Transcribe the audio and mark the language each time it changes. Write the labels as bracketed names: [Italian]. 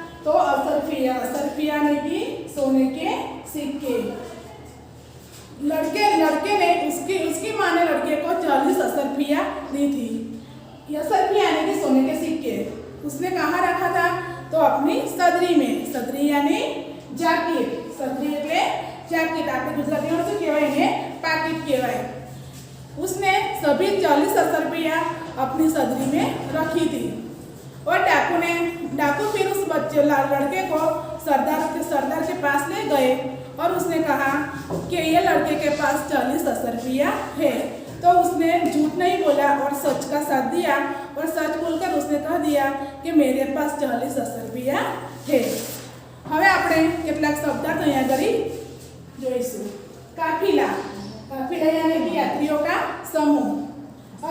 [Hindi] तो असरपिया ने भी सोने के सिक्के। लड़के ने उसकी माँ ने लड़के को 40 असरपिया दी थी। असरपिया यानी कि सोने के सिक्के उसने कहाँ रखा था? तो अपनी सदरी में। सदरी यानी जैकेट। [Gujarati] सदरी એટલે जैकेट આપણે ગુજરાતીમાં શું કહેવાય ને? પાકીટ કહેવાય। [Hindi] उसने सभी 40 असरपिया अपनी सदरी में रखी थी। और डाकू फिर उस लड़के को सरदार के पास ले गए और उसने कहा कि ये लड़के के पास 40 रुपया है। तो उसने झूठ नहीं बोला और सच का साथ दिया और सच बोलकर उसने कह दिया कि मेरे पास 40 रुपया है। [Gujarati] હવે આપણે કેટલાક શબ્દાર્થ અહીંયા કરી જોઈશું। [Hindi] કાફિલા, काफिला यानी कि यात्रियों का समूह।